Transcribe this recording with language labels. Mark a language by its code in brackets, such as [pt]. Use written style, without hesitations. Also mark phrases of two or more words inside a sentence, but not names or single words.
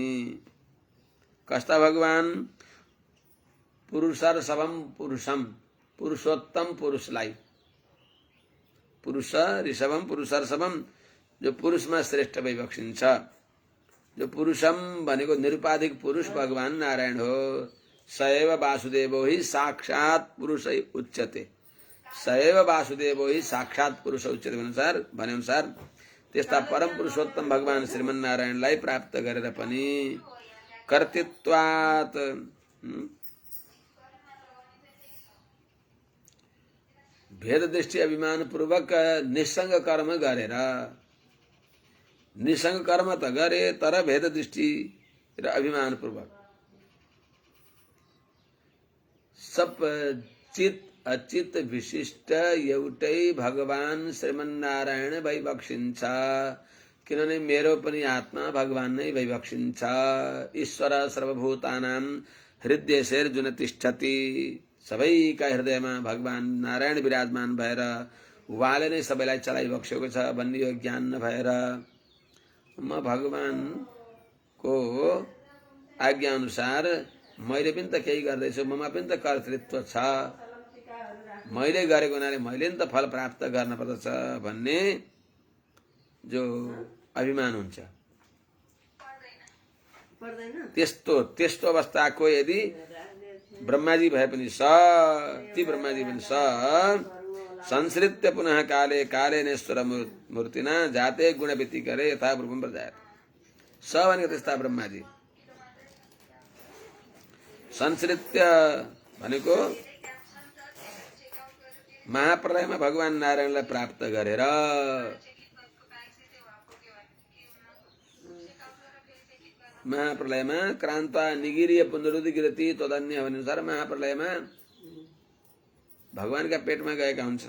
[ne] कस्ता भगवान पुरुषार्षभम पुरुषम पुरुषोत्तम पुरुषलाई पुरुष ऋषभम पुरुषार्षभम जो पुरुषमा श्रेष्ठ भई बक्सिन्छ जो पुरुषम भनेको निरुपाधिक पुरुष भगवान नारायण हो [sa] सएव वासुदेवो हि साक्षात् पुरुष उच्यते सएव वासुदेवो हि साक्षात् पुरुष उच्यते [ne] भने अनुसार त्यस्ता परम पुरुषोत्तम भगवान श्रीमन्नारायणलाई प्राप्त गरेर पनि कर्तृत्वात् भेद दृष्टि अभिमान पूर्वक निसंग कर्म गरेर निसंग कर्म त गरे तर भेद दृष्टि र अभिमान पूर्वक सब चित अचित विशिष्ट एउटै भगवान श्रीमन्नारायण भइबक्सिन्छ। किनभने मेरो पनि आत्मा भगवान नै भइबक्सिन्छ। [sa] ईश्वर सर्वभूतानां हृदयेर्जुन तिष्ठति। [ne] सबैका हृदयमा भगवान नारायण विराजमान भएर उहाँले नै सबैलाई चलाइबक्सेको छ भन्ने यो ज्ञान नभएर म भगवानको आज्ञा अनुसार मैले पनि त केही गर्दैछु, ममा पनि त कर्तृत्व छ, मैले गरेको हुनाले मैले नि त फल प्राप्त गर्न पर्दछ भन्ने जो अभिमान हुन्छ। त्यस्तो अवस्थाको यदि ब्रह्माजी भए पनि ती ब्रह्माजी पनि [sa] संसृत्य पुनः काले कालेनेश्वर मूर्तिना जाते गुण व्यतिकरे यथा रूपम प्रजायते। [ne] भनेको त्यस्ता ब्रह्माजी संसृत्य भनेको महाप्रलयमा भगवान नारायणलाई प्राप्त गरेर महाप्रलयमा [sa] क्रान्ता निगिरिय पुनरुद्धिगिरति [ne] तदन्य अनुसार महाप्रलयमा भगवानका पेटमा गएका हुन्छन्।